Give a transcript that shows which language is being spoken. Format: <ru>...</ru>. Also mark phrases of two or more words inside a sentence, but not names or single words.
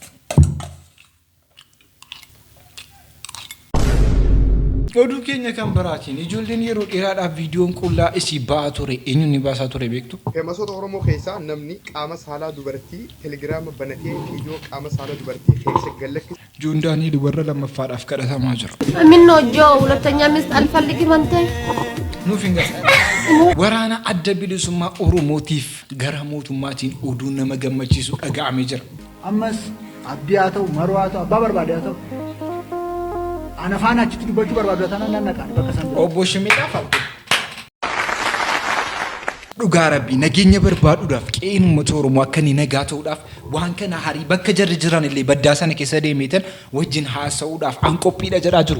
<om>Oduu keenya kan biraatiin ijoolleen yeroo dheeraadhaaf viidiyoon qullaa isii ba'aa ture eenyuun ni baasaa ture beektu? Feemasoota Oromoo keessaa namni qaama saalaa dubartii telegiraama banatee viidiyoo qaama saalaa dubartii keessa gallakkisa. Joondaanii dubarra lammaffaadhaaf kadhatamaa jira. Minno joo</om> <am>ሁለተኛ ሚስት አልፈልግም አንተ</am> <om>nuuf hin galle. Waraana adda bilisummaa Oromootiif gara mootummaatiin oduu nama gammachiisu dhaga'amee jira. Ammas abdii haa ta'u maroo haa ta'u abbaa barbaade haa ta'u. Ana faana achitti dubbachuu barbaadu taanaan nannaqaan bakka san. Obbo Shimmiidhaa faltu. Dhugaa Rabbii nageenya barbaaduudhaaf qe'een uummata Oromoo akka inni nagaa ta'uudhaaf waan kana harii bakka jarri jiran illee baddaa sana keessa deemeetan wajjin haasa'uudhaaf an qophiidha jedhaa jiru.</om>